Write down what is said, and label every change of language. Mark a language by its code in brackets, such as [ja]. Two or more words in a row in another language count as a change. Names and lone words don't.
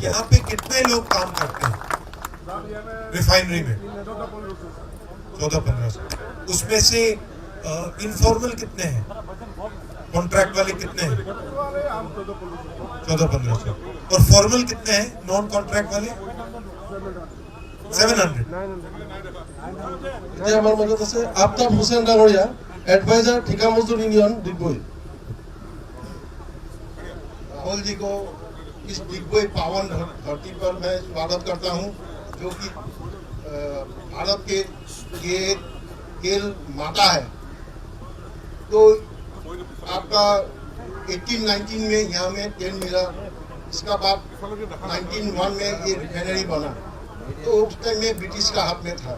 [hi] यहाँ पे कितने लोग काम करते हैं रिफाइनरी में? 14-15। उसमें से इनफॉर्मल कितने हैं, कॉन्ट्रैक्ट वाले कितने हैं? 1400-1500। और फॉर्मल कितने हैं, नॉन कॉन्ट्रैक्ट वाले? 700। [as] আমার মনত আছে আফতাব হোসেন ডাঙৰীয়া, [hi] एडवाइजर ठेका मजदूर यूनियन डिगबोई। राहुल जी को इस डिगबोई पावन धरती पर मैं स्वागत करता हूं, जो कि भारत के ये खेल माता है। तो आपका 18-19 में यहाँ में तेल मिला, इसका बाद 1901 में ये रिफाइनरी बना, तो उस टाइम में ब्रिटिश का हाथ में था।